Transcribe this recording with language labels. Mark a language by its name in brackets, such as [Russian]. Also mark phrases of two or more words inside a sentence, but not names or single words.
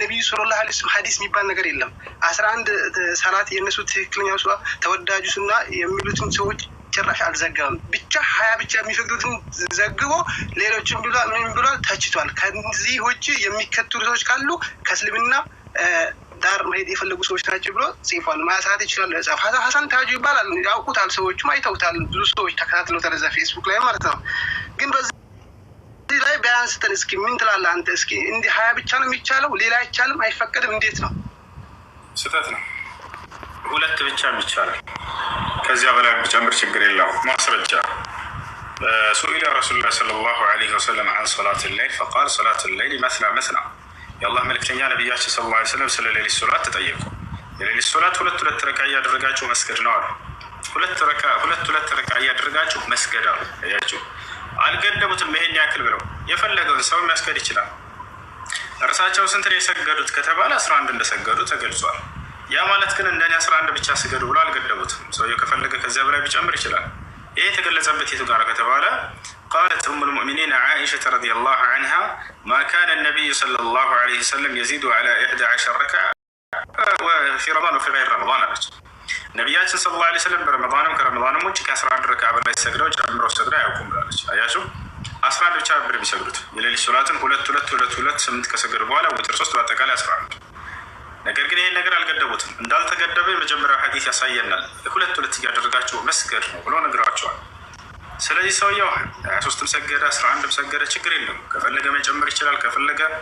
[Arabic] صلى الله عليه وسلم [Amharic] ሐዲስ የሚባል ነገር የለም። 11 ሰላት የነሱ ትክክለኛው ሰው ተወዳጁና የሚሉትን ሰዎች ጭራሽ አልዘገበም። ብቻ 20 ብቻ የሚፈቅዱትን ዘግቦ ሌሎችን ብሏል ምን ብሏል ተችቷል። ከዚህ ውጪ የሚከተሉ ሰዎች ካሉ ከእስልምና ዳር መሄድ የፈለጉ ሰዎች ናቸው ብሎ ጽፏል። ማሳት ይችላል። ሐሰን ታጁ ይባላል። ያውቁታል፣ ሰዎችም አይተውታል። ብዙ ሰዎች ተከታትለውታል እዛ ፌስቡክ ላይ ማለት ነው። ግን በዚህ ላይ ቢያንስ እስኪ ምን ትላለህ አንተ? እስኪ እንዲህ 20 ብቻ ነው የሚቻለው፣ ሌላ አይቻልም፣ አይፈቀድም? እንዴት ነው? ስህተት ነው። 2 ብቻ ይቻላል። ከዚያ በላይ ቢጨምር ችግር የለውም። ማስረጃ [Arabic] سئل رسول الله صلى الله عليه وسلم عن صلاة الليل فقال صلاة الليل مثنى مثنى [Amharic] የአላህ መልእክተኛ ነቢያችን [Arabic] صلى الله عليه وسلم [Amharic] ስለ ሌሊት ሶላት ተጠየቁ። የሌሊት ሶላት 2 ረካ እያደረጋችሁ መስገድ ነው አሉ። 2 ረካ እያደረጋችሁ መስገድ አሉ። አያችሁ፣ አልገደቡትም። ይሄን ያክል ብለው የፈለገውን ሰው መስገድ ይችላል። እርሳቸው ስንት ነው የሰገዱት ከተባለ 11 እንደሰገዱ ተገልጿል። ያ ማለት ግን እንደኔ 11 ብቻ ስገዱ ብሎ አልገደቡትም። ሰውየው ከፈለገ ከዚያ በላይ ቢጨምር ይችላል። ይሄ የተገለጸበት የቱ ጋር ከተባለ [Arabic] قالت أم المؤمنين عائشة رضي الله عنها ما كان النبي صلى الله عليه وسلم يزيد على 11 ركعة وفي رمضان وفي غير رمضان [Amharic] ነቢያችን [Arabic] صلى الله عليه وسلم [Amharic] በረመዳንም ከረመዳንም ውጭ ከ11 ረክዓ በላይ ሰግደው ጨምረው ሰግደው አያውቁም ብላለች። አያችሁ፣ 11 ብቻ ነበር የሚሰግዱት። የሌሊት ሶላትን 2 8 ከሰገዱ በኋላ ውትር 3 በአጠቃላይ 11። ነገር ግን ይሄን ነገር አልገደቡትም። እንዳልተገደበ የመጀመሪያው ሐዲስ ያሳየናል። 2 እያደረጋችሁ መስገድ ነው ብሎ ነግሯቸዋል። ስለዚህ ሰውየው 23 ሰገደ 11 ሰገደ ችግር የለም። ከፈለገ መጨመር ይችላል፣ ከፈለገ